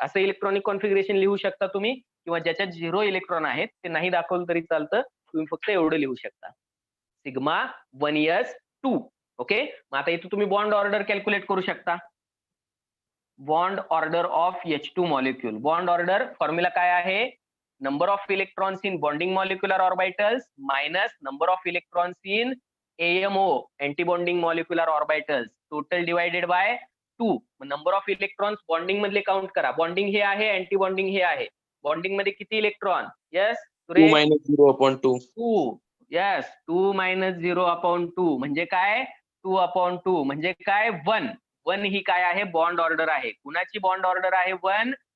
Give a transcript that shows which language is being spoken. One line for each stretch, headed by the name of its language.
Marathi: असं electronic configuration लिहू शकता तुम्ही, किंवा ज्याच्यात 0 इलेक्ट्रॉन आहेत ते नाही दाखवलं तरी चालतं, तुम्ही फक्त एवढं लिहू शकता, सिग्मा 1s2. ओके. मग आता इथं तुम्ही बॉन्ड ऑर्डर कॅल्क्युलेट करू शकता.
English: Bond order of H2 molecule.
Marathi: Bond order formula काय आहे?
English: Number of electrons in bonding molecular orbitals minus number of electrons in AMO anti bonding molecular orbitals total divided by 2.
Marathi: Number of electrons bonding मधले count करा. Bonding हे आहे, anti bonding हे आहे. Bonding मध्ये किती इलेक्ट्रॉन?
English: Yes 2 - 0/2.
Marathi: 2. यस 2 - 0/2 म्हणजे काय? 2/2 म्हणजे काय? 1. 1 ही काय आहे? बॉन्ड ऑर्डर आहे. कुणाची बॉन्ड ऑर्डर आहे 1?